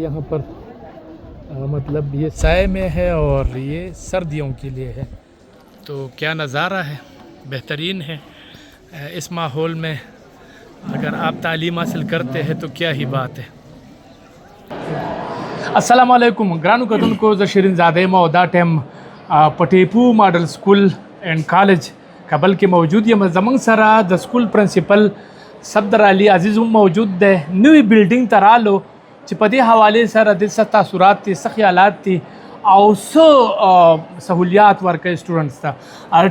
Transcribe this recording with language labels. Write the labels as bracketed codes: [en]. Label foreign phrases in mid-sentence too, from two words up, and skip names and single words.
[ur] یہاں پر مطلب یہ سائے میں ہے اور یہ سردیوں کے لیے ہے. تو کیا نظارہ ہے، بہترین ہے. اس ماحول میں اگر آپ تعلیم حاصل کرتے ہیں تو کیا ہی بات ہے. [ps] السلام علیکم ګرانو کتونکو، زه شیرین زاده یم او دا ټایم په ټیپو ماډل سکول اینڈ کالج کابل کې موجود یم. زمونږ سره د سکول پرنسپل صفدر علي عزیز هم موجود دی. نوی بلډینګ ته رالو چې په دې حوالې سره د څه تاثرات دي، څه خیالات دي او څه سهولیات ورکوي سټوډنټس ته.